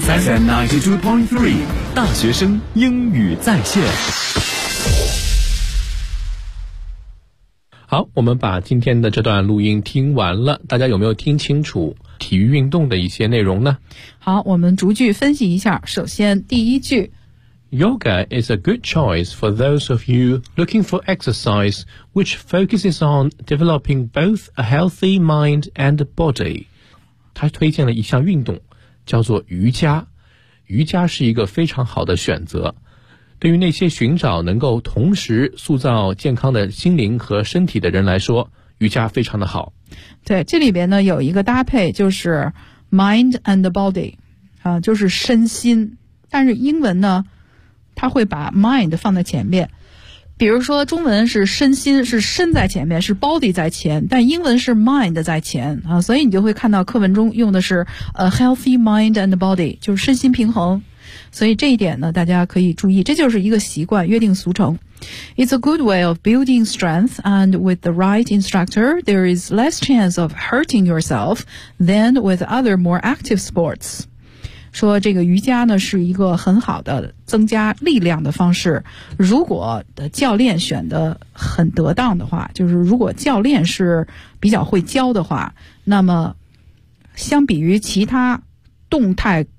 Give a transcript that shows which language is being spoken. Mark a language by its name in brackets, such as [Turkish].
[English] FM 92.3 [Chinese] 大学生英语在线。好，我们把今天的这段录音听完了，大家有没有听清楚体育运动的一些内容呢？好，我们逐句分析一下。首先第一句， [English] Yoga is a good choice for those of you looking for exercise which focuses on developing both a healthy mind and body. [Chinese] 他推荐了一项运动叫做瑜伽，瑜伽是一个非常好的选择，对于那些寻找能够同时塑造健康的心灵和身体的人来说，瑜伽非常的好。对，这里边呢有一个搭配就是 mind and body 就是身心，但是英文呢他会把 mind 放在前面，比如说中文是身心，是身在前面，是 body 在前，但英文是 mind 在前啊，所以你就会看到课文中用的是 [English] a healthy mind and body， [Chinese] 就是身心平衡，所以这一点呢大家可以注意，这就是一个习惯约定俗成。 [English] It's a good way of building strength and with the right instructor there is less chance of hurting yourself than with other more active sports。 [Chinese] 说这个瑜伽呢是一个很好的增加力量的方式，如果教练选得很得当的话，就是如果教练是比较会教的话，那么相比于其他动态